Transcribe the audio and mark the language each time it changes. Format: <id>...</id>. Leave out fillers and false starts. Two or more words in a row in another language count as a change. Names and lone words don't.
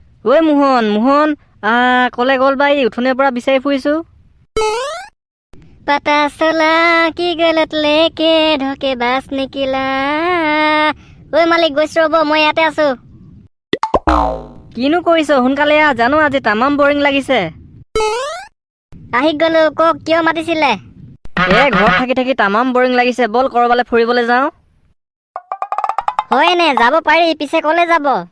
<as>ঐ মোহন মোহন কলে গ'ল বা এই উঠোনৰ পৰা বিচাৰি ফুৰিছোঁ।</as> <hi>पता चला कि गलत लेके धोखेबाज निकिला।</hi> <as>ঐ মালিক গৈছো ৰ'ব, মই ইয়াতে আছো। কিনো কৰিছ সোনকালে জানো আজি তামাম বৰিং লাগিছে। আহি গলো, কওক কিয় মাতিছিলে? ঘৰত থাকি থাকি তামাম বৰিং লাগিছে, বল কৰবালে ফুৰিবলৈ যাওঁ। হয় নে? যাব পাৰি, পিছে কলে যাব?</as>